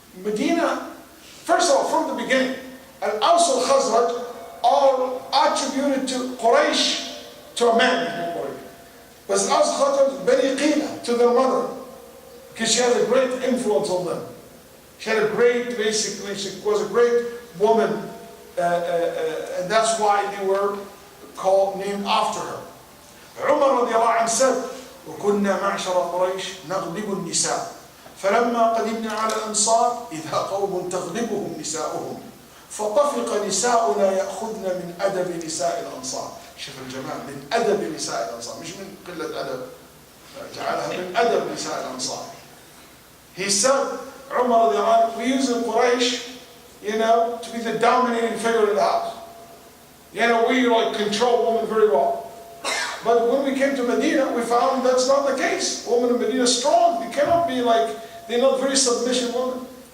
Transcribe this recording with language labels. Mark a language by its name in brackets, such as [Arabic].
[English] Medina, first of all, from the beginning, Al-Aws al-Khazraj are attributed to Quraysh, to a man. But Al-Aws al-Khazraj, Bani Qila, to their mother. Because she had a great influence on them. She had a great, basically, she was a great woman. And that's why they were named after her. Umar radiallahu anhu said, [Arabic] وَكُنَّا مَعْشَرَ قُرَيْشٍ نَغْلِبُ النِّسَاءَ فَلَمَّا قَدِمْنَا عَلَى الْأَنصَارِ إِذَا قَوْمٌ تَغْلِبُهُمْ نِسَاؤُهُمْ فَطَفِقَ نِسَاؤُنَا يَأْخُذْنَ مِنْ أَدَبِ نِسَاءِ الْأَنصَارِ. شوف الجمال، من أدب نساء الأنصار، مش من قلة أدب. جعلها من أدب نساء الأنصار. [English] He said, Umar radiallahu anhu, we use in Quraysh, to be the dominating figure in the house. We control women very well. But when we came to Medina, we found that's not the case. Women in Medina are strong. They cannot be they're not very submissive women.